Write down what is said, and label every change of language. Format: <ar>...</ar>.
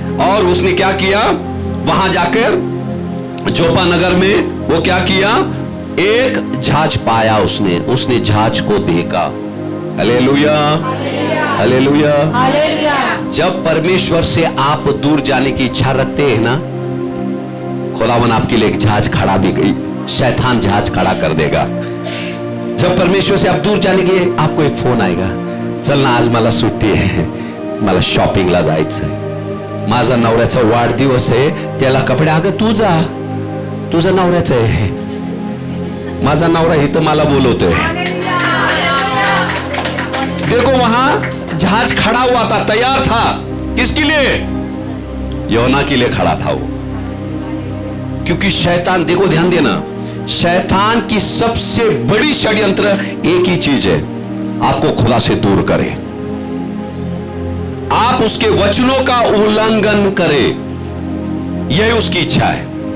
<hi>और उसने क्या किया, वहां जाकर जोपा नगर में वो क्या किया, एक जहाज पाया। उसने जहाज को देखा। Hallelujah, hallelujah. जब परमेश्वर से आप दूर जाने की इच्छा रखते हैं ना, खुदावन आपके लिए एक जहाज खड़ा भी गई, शैतान जहाज खड़ा कर देगा। जब परमेश्वर से आप दूर जाने के, आपको एक फोन आएगा,</hi> <mr>चलना आज मला सुट्टी आहे, मला शॉपिंगला जायचंय, माझा नवऱ्याचा वाढदिवस आहे, त्याला कपडे, अगं तू जा, तुझा नवऱ्याचं आहे, माझा नवरा हे तर मला बोलवतोय।</mr> <hi>देखो वहां जहाज खड़ा हुआ था, तैयार था, किसके लिए, योना के लिए खड़ा था वो। क्योंकि शैतान, देखो ध्यान देना, शैतान की सबसे बड़ी षड्यंत्र एक ही चीज है, आपको खुदा से दूर करे, आप उसके वचनों का उल्लंघन करें, यही उसकी इच्छा है।</hi>